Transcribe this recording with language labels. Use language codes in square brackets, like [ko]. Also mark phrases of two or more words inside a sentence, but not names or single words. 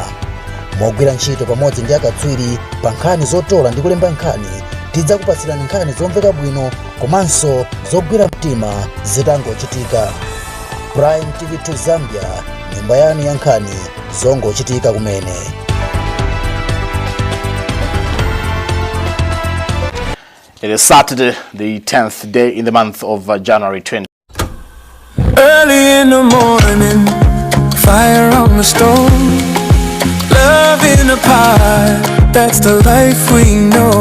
[ny] Mogwira ntchito pamodzi ndi akatswiri pa nkhani zotola ndi kulemba nkhani, tidzakupatsirani nkhani zomveka bwino komanso zogwira mtima zitangochitika. Prime TV2 Zambia, nyumba yanu ya nkhani zongochitika kumene. [en] It is Saturday, the 10th day in the month of January 20. Early in the morning, fire on the stove, love in a pie, that's the life we know.